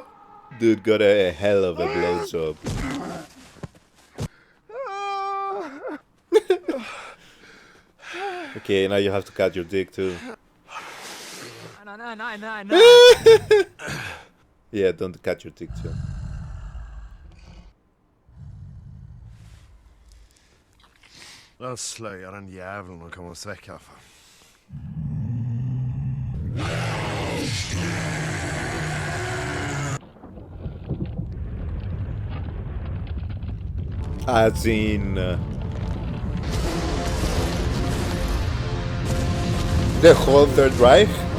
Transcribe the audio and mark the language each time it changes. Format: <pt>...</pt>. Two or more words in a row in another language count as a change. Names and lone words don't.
<en>Dude got a hell of a blowjob. Okay, now you have to cut your dick too. No. Yeah, don't cut your dick too.</en> <no>La oss sløye den jævlen og komme oss vekk herfra.</no> <en>As in the whole Third Reich?</en>